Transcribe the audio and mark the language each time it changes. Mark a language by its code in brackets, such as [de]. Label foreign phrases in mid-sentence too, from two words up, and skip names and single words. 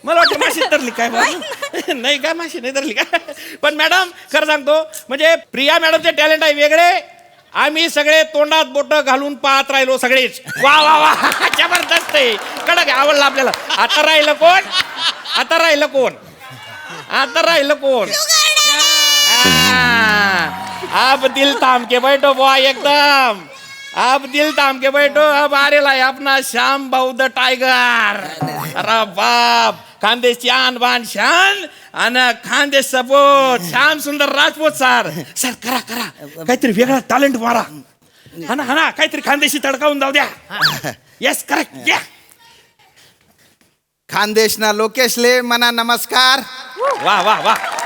[mr] मला वाटतं माशी धरली काय बा? नाही का माशी नाही धरली का पण मॅडम खरं सांगतो म्हणजे प्रिया मॅडमचे टॅलेंट आहे वेगळे आम्ही सगळे तोंडात बोट घालून पाहत राहिलो सगळेच वा वा वा जबरदस्त आहे कडक आहे, आवडलं आपल्याला. आता राहिलं कोण आता राहिलं कोण आता राहिलं कोण [hi] अब दिल थाम के बैठो बुआ एकदम अब दिल थाम के बैठो अब आरेला है अपना श्याम भाऊ [en] the tiger. [mr] अरे बाप खानदेशची [hi] आन बान शान [mr] आणि खानदेश सपोर्ट श्याम सुंदर राजपूत सर सर करा करा काहीतरी वेगळा टॅलेंट मारा हा ना काहीतरी खानदेशी तडकावून जाऊ द्या. [en] yes correct ya [ahr] खानदेशना लोकेशले मना नमस्कार. वा वा वा